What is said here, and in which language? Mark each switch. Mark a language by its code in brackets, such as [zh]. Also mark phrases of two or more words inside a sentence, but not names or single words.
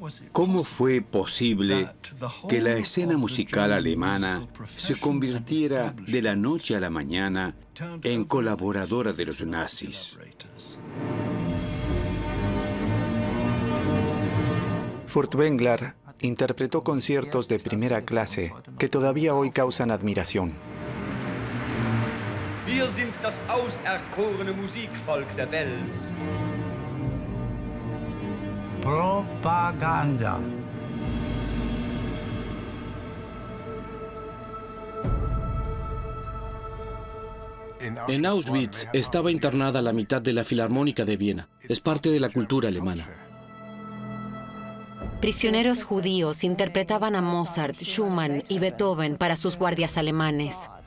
[es] ¿Cómo fue posible que la escena musical alemana se convirtiera de la noche a la mañana en colaboradora de los nazis? Furtwängler interpretó conciertos de primera clase que todavía hoy causan admiración. [de] Wir sind das auserkorene Musikvolk der Welt. Propaganda. [es] En Auschwitz estaba internada la mitad de la Filarmónica de Viena. Es parte de la cultura alemana. Prisioneros judíos interpretaban a Mozart, Schumann y Beethoven para sus guardias alemanes.